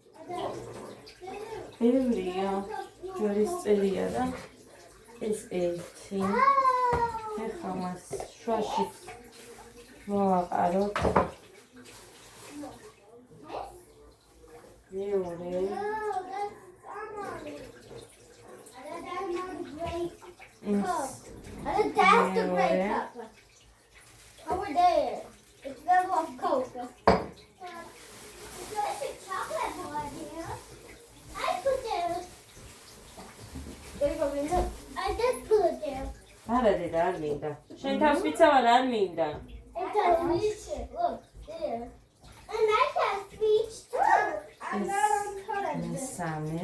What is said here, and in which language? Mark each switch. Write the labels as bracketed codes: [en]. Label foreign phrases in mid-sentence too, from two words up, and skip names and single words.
[ka] ბევრია. ჯვრის წერია და ეს ერთი. ეხლა მას შუაში მოვაყაროთ. მეორე. [en] That's the breakup. Over there. It's filled with Coke. There's a chocolate bar here. I put there. There you go, Linda. I just put it there. [ka] არა დედა არ მინდა. შენ თავს ვიცავარ არ მინდა. [en] It does reach it. Look, there. And I can reach too. I'm not on television. [ka] მესამე.